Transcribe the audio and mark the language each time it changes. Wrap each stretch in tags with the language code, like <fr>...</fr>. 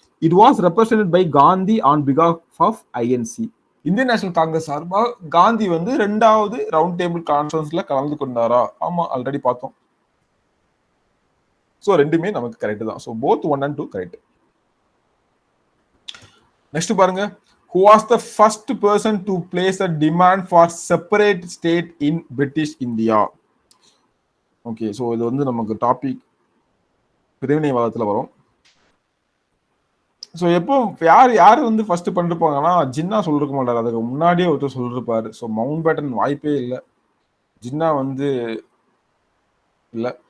<en>It was represented by Gandhi on because of of INC.</en> <ta>Indian national Congress சார்பா காந்தி வந்து 2வது round table கான்ஃபரன்ஸ்ல கலந்து கொண்டாரா? ஆமா, ஆல்ரெடி பார்த்தோம். ஸோ ரெண்டுமே நமக்கு கரெக்ட் தான். So</ta> <en>Both 1 and 2 correct. Next</en> <ta>பாருங்க,</ta> <en>who was the first person to place a demand for separate state in British India?</en> <ta>Okay, so இது வந்து நமக்கு டாபிக் பிரிவினைவாதத்துல வரும். ஸோ எப்போ யார் யார் வந்து ஃபர்ஸ்ட் பண்ணிருப்பாங்கன்னா, ஜின்னா சொல்லிருக்க மாட்டாரு, அதுக்கு முன்னாடியே ஒருத்தர் சொல்லிருப்பாரு. ஸோ மவுண்ட் பேட்டன் வாய்ப்பே இல்லை, ஜின்னா வந்து இல்லை.</ta>